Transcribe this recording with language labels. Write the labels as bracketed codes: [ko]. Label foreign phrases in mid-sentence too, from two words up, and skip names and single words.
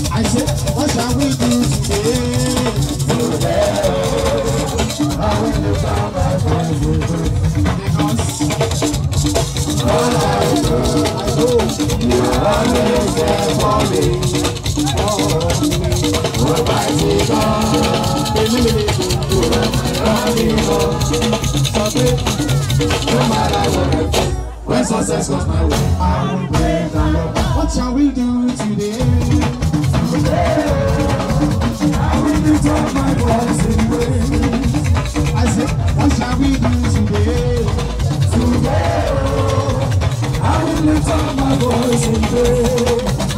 [en] I said, what shall we do today? Today, oh, I will lift up my voice. Because all I know, I know you are always there for me. Oh, Almighty God, [yo] èmi lè dùn, kò rẹ̀ mí lọ. Sọ pé, [en] no matter what I do, When success comes my way, I will praise the Lord. What shall we do today? Today, I will lift up my voice in praise. I say, what shall we do today? Today, I will lift up my voice in praise.